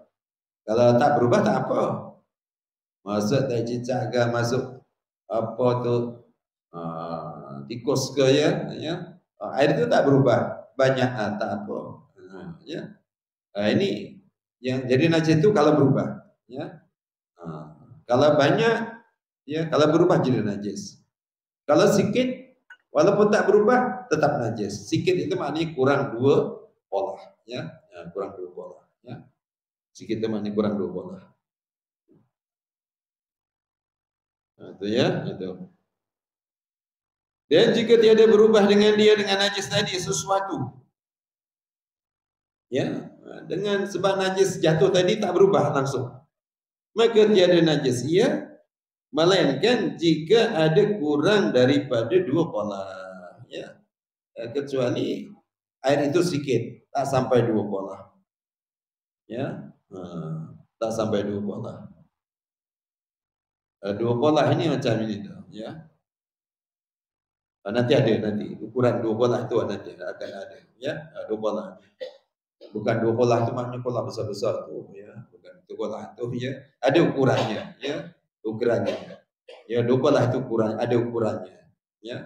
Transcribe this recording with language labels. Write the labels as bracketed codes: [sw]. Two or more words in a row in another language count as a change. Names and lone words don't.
[ms] Kalau tak berubah tak apa. Masuk tai cicak ke, masuk apa tu tikus ke ya, air itu tak berubah, banyak tak apa. Ya. Ini yang jadi najis itu kalau berubah, ya. Kalau banyak, ya, kalau berubah jadi najis. Kalau sikit, walaupun tak berubah tetap najis. Sikit itu maknanya kurang 2 polah, ya. Kurang 2 polah, ya. Sikit itu maknanya kurang 2 polah. Itu ya, itu. Dan jika tiada berubah dengan dia dengan najis tadi sesuatu, ya, dengan sebab najis jatuh tadi tak berubah langsung, maka tiada najis ia, melainkan jika ada kurang daripada 2 polah, ya. Kecuali air itu sedikit, tak sampai 2 polah, ya, tak sampai 2 polah. 2 polah ini macam ini tu, ya. Nanti ada nanti ukuran 2 polah itu nanti akan ada, ya. 2 polah. Bukan 2 polah itu maknanya polah besar-besar tu, ya. Bukan 2 polah tu, ya. Ada ukurannya, ya. Ukurannya. Ya, 2 polah itu ada ukurannya, ya.